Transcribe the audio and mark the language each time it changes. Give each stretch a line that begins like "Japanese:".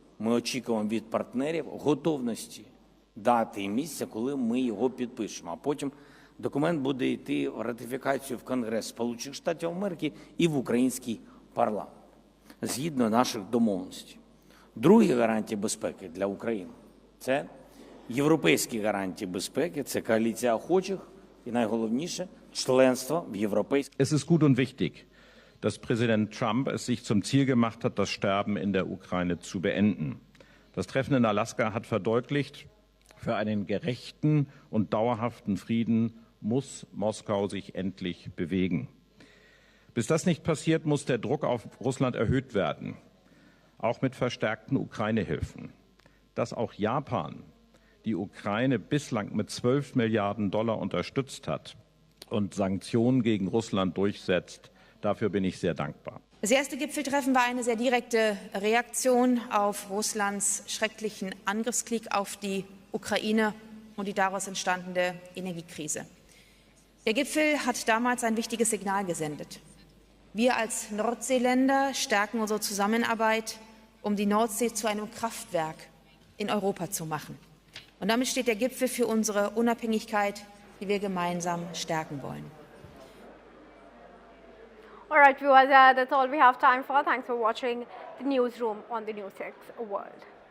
Ukrainian: Ми очікуємо від партнерів готовності дати і місця, коли ми його підпишемо. А потім документ буде йти в ратифікацію в Конгрес Сполучених Штатів Америки і в український парламент, згідно наших домовленостей. Другі гарантії безпеки для України – це європейські гарантії безпеки, це коаліція охочих і найголовніше – членство в європейській.
German: Es ist gut und wichtig, dass Präsident Trump es sich zum Ziel gemacht hat, das Sterben in der Ukraine zu beenden. Das Treffen in Alaska hat verdeutlicht, für einen gerechten und dauerhaften Frieden muss Moskau sich endlich bewegen. Bis das nicht passiert, muss der Druck auf Russland erhöht werden, auch mit verstärkten Ukraine-Hilfen. Dass auch Japan die Ukraine bislang mit 12 Milliarden Dollar unterstützt hat und Sanktionen gegen Russland durchsetzt, dafür bin ich sehr dankbar. Das erste Gipfeltreffen war eine sehr direkte Reaktion auf Russlands schrecklichen Angriffskrieg auf die Ukraine und die daraus entstandene Energiekrise. Der Gipfel hat damals ein wichtiges Signal gesendet. Wir als Nordseeländer stärken unsere Zusammenarbeit, um die Nordsee zu einem Kraftwerk in Europa zu machen. Und damit steht der Gipfel für unsere Unabhängigkeit, die wir gemeinsam stärken wollen.
English: All right, viewers, that's all we have time for. Thanks for watching the newsroom on the NewsX World.